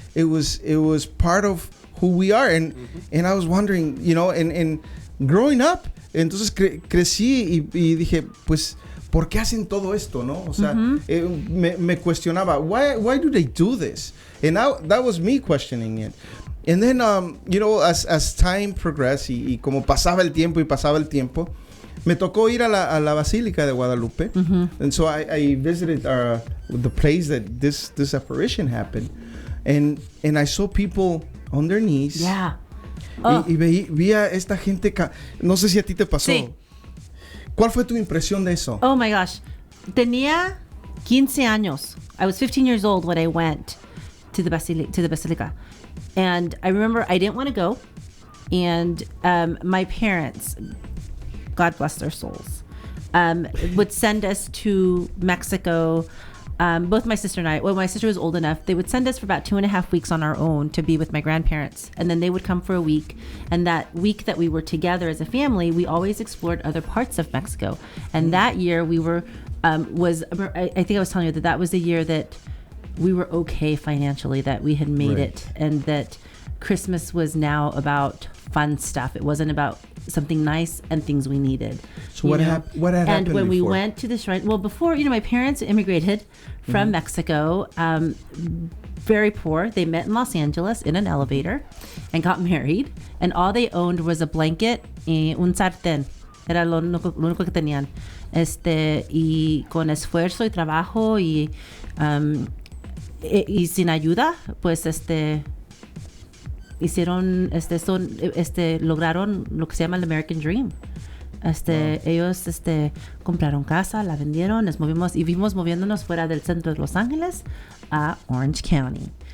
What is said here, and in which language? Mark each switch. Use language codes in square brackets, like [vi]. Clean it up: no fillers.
[en] It was part of who we are, and I was wondering, and growing up, [es] entonces crecí y dije, pues, ¿por qué hacen todo esto, no? O sea, me cuestionaba, [en] why do they do this? And that was me questioning it. And then, as time progressed [es] y como pasaba el tiempo, me tocó ir a la Basílica de Guadalupe. [en] And so I visited the place that this apparition happened. And I saw people on their knees. Yeah. [es] Y vi a esta gente, no sé si a ti te pasó. Sí. ¿Cuál fue tu impresión de eso? [en] Oh my gosh. [es] Tenía 15 años. [en] I was 15 years old when I went to the Basilica. And I remember I didn't want to go. And my parents, God bless their souls, would send us to Mexico. Both my sister and I, when my sister was old enough, they would send us for about 2.5 weeks on our own to be with my grandparents. And then they would come for a week. And that week that we were together as a family, we always explored other parts of Mexico. And that year we were, I think I was telling you that was the year that we were okay financially, that we had made it, and that Christmas was now about fun stuff. It wasn't about something nice and things we needed. So what had happened? And when we before? went to the shrine, well, before, my parents immigrated from Mexico, very poor. They met in Los Angeles in an elevator and got married. And all they owned was a blanket y un sartén. [es] Era lo único que tenían. Y con esfuerzo y trabajo y sin ayuda, pues hicieron lograron lo que se llama el American Dream. Ellos compraron casa, la vendieron, nos movimos y vimos moviéndonos fuera del centro de Los Ángeles a Orange County.